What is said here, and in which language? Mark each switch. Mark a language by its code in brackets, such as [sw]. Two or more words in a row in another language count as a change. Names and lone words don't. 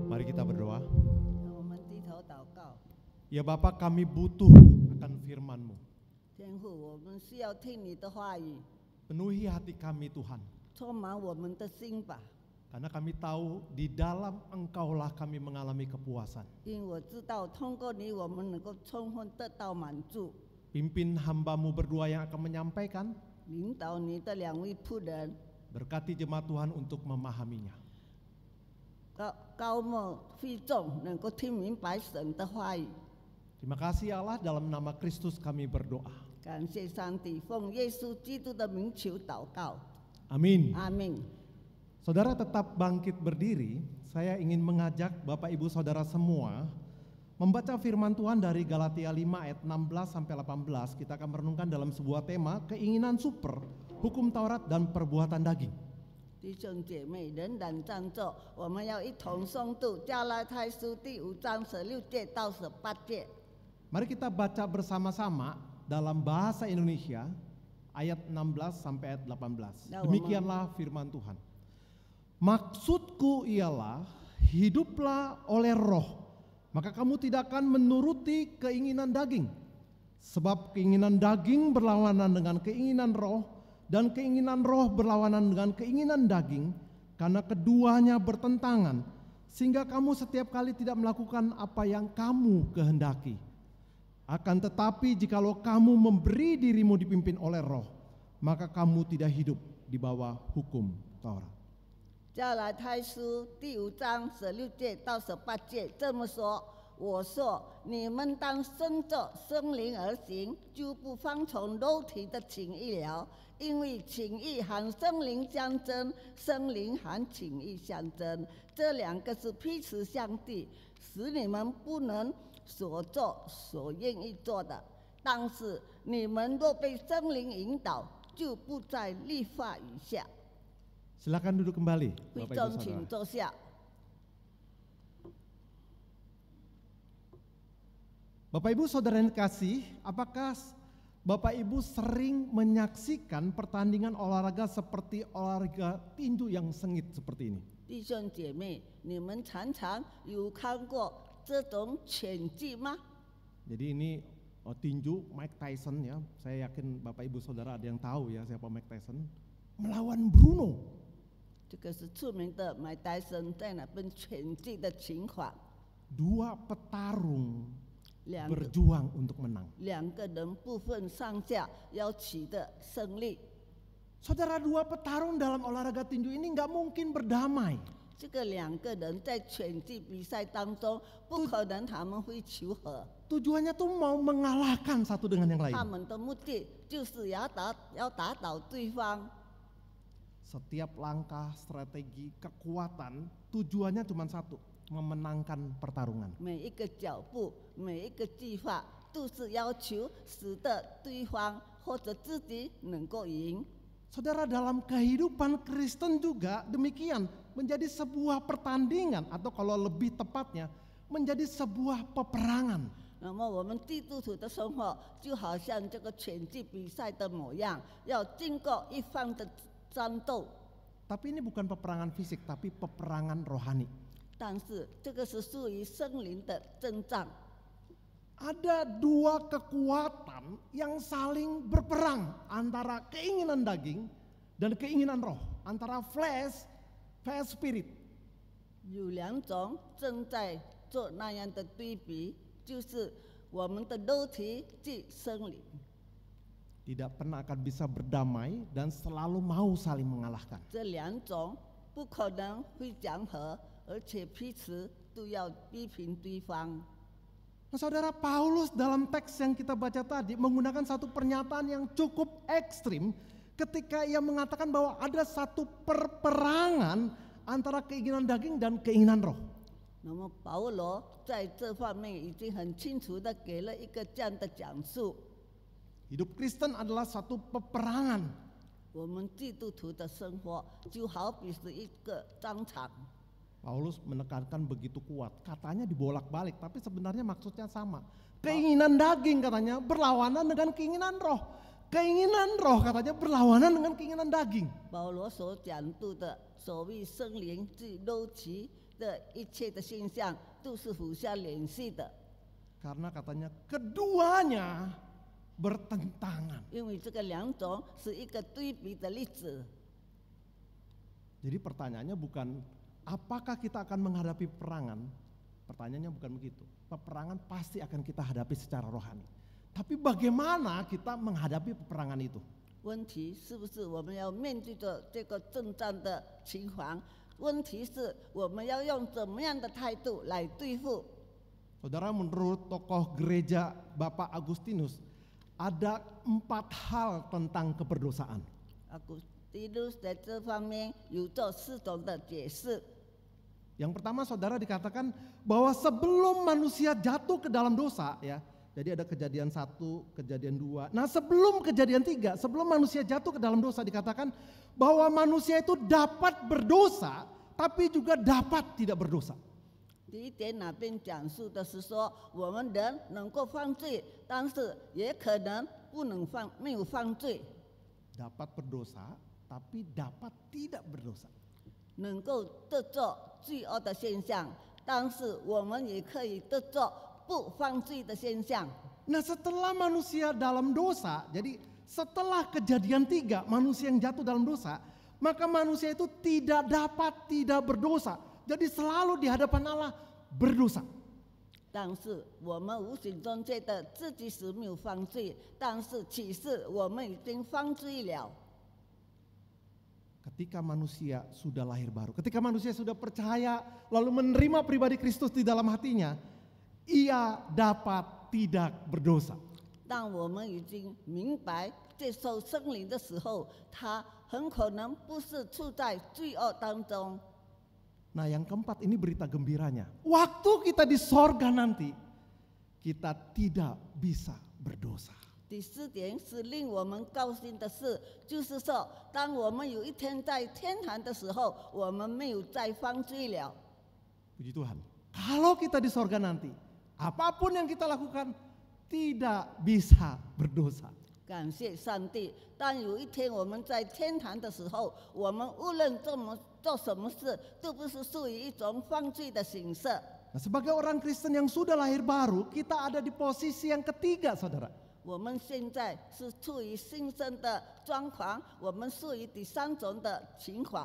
[id] kita berdoa. [zh] 让我们低头祷告。 [id] Ya Bapa, kami butuh akan firman-Mu. [zh] 天父，我们需要听你的话语， [id] Penuhi hati kami Tuhan. [zh] 充满我们的心吧。 [id] Karena kami tahu di dalam Engkaulah kami mengalami kepuasan. [zh] 因为我知道，通过你，我们能够充分得到满足。 [id] Pimpin hamba-Mu berdua yang akan menyampaikan. [zh] 领导你的两位仆人， [id] Berkati jemaat Tuhan untuk memahaminya. [zh] 高莫会众，能够听明白神的话语。 [id] Terima kasih Allah, dalam nama Kristus kami berdoa. [zh] 感谢上帝，奉耶稣基督的名求祷告， [id] Amin. [zh] 阿门。 [id] Saudara tetap bangkit berdiri. Saya ingin mengajak Bapak Ibu Saudara semua membaca firman Tuhan dari Galatia 5 ayat 16 sampai 18. Kita akan merenungkan dalam sebuah tema keinginan super, hukum Taurat dan perbuatan daging. [zh] 弟兄姐妹，仍然站着，我们要一同诵读加拉太书第5章16节到18节。 [id] Mari kita baca bersama-sama dalam bahasa Indonesia ayat 16 sampai ayat 18. Demikianlah firman Tuhan. Maksudku ialah hiduplah oleh roh, maka kamu tidak akan menuruti keinginan daging. Sebab keinginan daging berlawanan dengan keinginan roh, dan keinginan roh berlawanan dengan keinginan daging, karena keduanya bertentangan, sehingga kamu setiap kali tidak melakukan apa yang kamu kehendaki. Akan tetapi jikalau kamu memberi dirimu dipimpin oleh roh, maka kamu tidak hidup di bawah hukum Taurat. [zh] 加拉太书第5章16节到18节这么说：我说，你们当顺着圣灵而行，就不放从肉体的情意了。因为情意和圣灵相争，圣灵和情意相争，这两个是彼此相敌，使你们不能所做所愿意做的。但是你们若被圣灵引导，就不在律法以下。 [id] Silakan duduk kembali, [zh] 会 [id] Bapak [zh] 众 [id] Ibu [zh] 请 [id] Saudara. [zh] 坐下。 [id] Bapak Ibu Saudara yang kasih, apakah Bapak Ibu sering menyaksikan pertandingan olahraga seperti olahraga tinju yang sengit seperti ini? [zh] 弟兄姐妹，你们常常有看过这种拳击吗？ [id] Jadi ini tinju Mike Tyson ya, saya yakin Bapak Ibu Saudara ada yang tahu ya siapa Mike Tyson, melawan Bruno. [zh] 这个是出名的麦戴森在那边拳击的情况。 [id] Dua petarung [zh] 两个 [id] berjuang untuk menang. [zh] 人不分上下要取得胜利。 [id] Saudara, dua petarung dalam olahraga tinju ini nggak mungkin berdamai. [zh] 这个两个人在拳击比赛当中，不可能他们会求和。 [id] Tujuannya tuh mau mengalahkan satu dengan yang lain. [zh] 他们的目的就是要打倒对方。 [id] Setiap langkah, strategi, kekuatan tujuannya cuma satu, memenangkan pertarungan. [zh] 每一个脚步，每一个计划，都是要求使得对方或者自己能够赢。 [id] Saudara, dalam kehidupan Kristen juga demikian, menjadi sebuah pertandingan atau kalau lebih tepatnya menjadi sebuah peperangan. [zh] 那么我们基督徒的生活就好像这个拳击比赛的模样，要经过一番的战斗。 [id] Tapi ini bukan peperangan fisik, tapi peperangan rohani. [zh] 但是这个是属于圣灵的征战。 [id] Ada dua kekuatan yang saling berperang antara keinginan daging dan keinginan roh, antara [en] flesh spirit. [zh] 有两种正在做那样的对比，就是我们的肉体及圣灵。 [id] Tidak pernah akan bisa berdamai dan selalu mau saling mengalahkan. [zh] 这两种不可能会讲和，而且彼此都要批评对方。 [id] Nah, Saudara, Paulus dalam teks yang kita baca tadi menggunakan satu pernyataan yang cukup ekstrim ketika ia mengatakan bahwa ada satu perperangan antara keinginan daging dan keinginan roh. [zh] 那么保罗在这方面已经很清楚的给了一个这样的讲述。 [id] Hidup Kristen adalah satu peperangan. [zh] 我们基督徒的生活就好比是一个战场。 [id] Paulus menekankan begitu kuat, katanya dibolak-balik, tapi sebenarnya maksudnya sama. Keinginan daging katanya berlawanan dengan keinginan roh. Keinginan roh katanya berlawanan dengan keinginan daging. [zh] 保罗所讲到的所谓圣灵及肉体的一切的现象都是互相联系的。 [id] Karena katanya keduanya bertentangan. [zh] 因为这个两种是一个对比的例子。 [id] Jadi pertanyaannya bukan apakah kita akan menghadapi peperangan. Pertanyaannya bukan begitu. Peperangan pasti akan kita hadapi secara rohani. Tapi bagaimana kita menghadapi peperangan itu? [zh] 问题是不是我们要面对着这个征战的情况？问题是我们要用怎么样的态度来对付？ [id] Saudara, menurut tokoh gereja Bapak Agustinus, ada 4 hal tentang keberdosaan. [zh] 阿古蒂努斯在这方面有这4种的解释。 [id] Yang pertama, saudara, dikatakan bahwa sebelum manusia jatuh ke dalam dosa, ya. Jadi ada kejadian 1, kejadian 2. Nah, sebelum kejadian 3, sebelum manusia jatuh ke dalam dosa, dikatakan bahwa manusia itu dapat berdosa, tapi juga dapat tidak berdosa. [zh] 第一点那边讲述的是说，我们人能够犯罪，但是也可能没有犯罪。 [id] Dapat berdosa, tapi dapat tidak berdosa. [zh] 能够得着罪恶的现象，但是我们也可以得着不犯罪的现象。 [id] Nah, setelah manusia dalam dosa, jadi setelah kejadian 3 manusia yang jatuh dalam dosa, maka manusia itu tidak dapat tidak berdosa. Jadi selalu di hadapan Allah berdosa. [zh] 但是我们无形中觉得自己是没有犯罪，但是其实我们已经犯罪了。 [id] Ketika manusia sudah lahir baru, ketika manusia sudah percaya lalu menerima pribadi Kristus di dalam hatinya, ia dapat tidak berdosa. [zh] 当我们已经明白接受圣灵的时候，他很可能不是处在罪恶当中。 [id] Nah, yang keempat ini berita gembiranya. Waktu kita di sorga nanti, kita tidak bisa berdosa. [zh] 第4点是令我们高兴的事，就是说，当我们有一天在天堂的时候，我们没有再犯罪了。 [id] Puji Tuhan. Kalau kita di sorga nanti, apapun yang kita lakukan tidak bisa berdosa. [zh] 感谢上帝！当有一天我们在天堂的时候，我们无论做什么事，都不是属于一种犯罪的形式。 [id] Nah, sebagai orang Kristen yang sudah lahir baru, kita ada di posisi yang ketiga, saudara. [zh] 我们现在是处于新生的状况，我们属于第3种的情况。